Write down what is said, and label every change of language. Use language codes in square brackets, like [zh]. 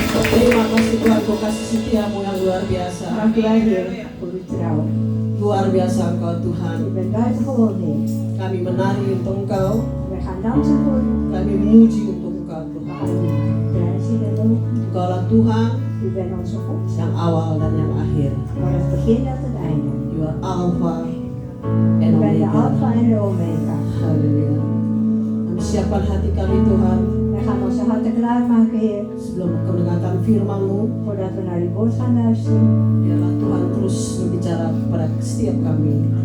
[id] Terima kasih Tuhan, Kau kasih setiamu yang luar biasa. [nl] Dank u wel, Heer, voor uw trouw. [id] Luar biasa Engkau [nl] U [id] Tuhan. [nl] bent buitengewoon, Heer. [id] Kami menari untuk Engkau, [nl] Wij gaan dansen voor u. [id] kami memuji untuk Engkau [nl] We [id] Tuhan. [nl] gaan u prijzen en loven. [id] Engkaulah Tuhan [nl] U bent onze God. [id] yang awal dan yang akhir. [nl] Van het begin tot het einde. [en] You are Alpha and [nl] U bent de [en] Omega. [nl] Alpha en de Omega. [id] Haleluya. Kami siapkan hati kami Tuhan [nl] Wij gaan onze harten klaarmaken, Heer. [id] sebelum mendengarkan firman-Mu. [nl] Voordat we naar uw woord gaan luisteren. [id] Biarlah Tuhan terus berbicara kepada setiap kami.